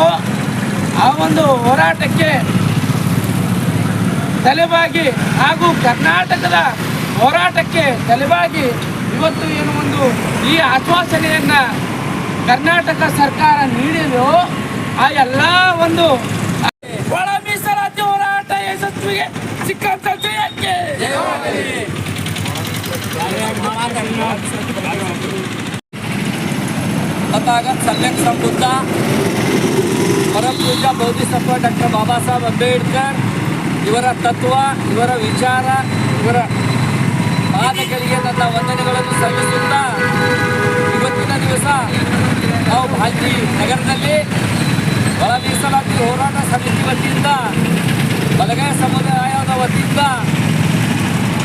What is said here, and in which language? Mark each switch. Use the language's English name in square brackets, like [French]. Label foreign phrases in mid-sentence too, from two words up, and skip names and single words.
[Kannada] ಆ ಒಂದು ಹೋರಾಟಕ್ಕೆ ತಲೆಬಾಗಿ ಹಾಗೂ ಕರ್ನಾಟಕದ ಹೋರಾಟಕ್ಕೆ ತಲೆಬಾಗಿ ಇವತ್ತು ಏನು ಒಂದು ಈ ಆಶ್ವಾಸನೆಯನ್ನು ಕರ್ನಾಟಕ ಸರ್ಕಾರ ನೀಡಿದೆಯೋ ಆ ಎಲ್ಲ ಒಂದು ಒಳ ಮೀಸಲಾತಿ ಹೋರಾಟ ಯಶಸ್ವಿಗೆ ಸಿಕ್ಕಂತ ಜಯಕ್ಕೆ तथागत सल्लक संबुद्ध परम पूज्य बोधिसत्व डॉक्टर बाबा साहेब अंबेडकर ಇವರ ತತ್ವ, ಇವರ ವಿಚಾರ, ಇವರ ಪಾದಗಳಿಗೆ ನನ್ನ ವಂದನೆಗಳನ್ನು ಸಲ್ಲಿಸುತ್ತಾ ಇವತ್ತಿನ ದಿವಸ ನಾವು ಬಾಲ್ಕಿ ನಗರದಲ್ಲಿ ಒಳ ಮೀಸಲಾತಿ ಹೋರಾಟ ಸಮಿತಿ ವತಿಯಿಂದ ಬಲಗೈ ಸಮುದಾಯದ ವತಿಯಿಂದ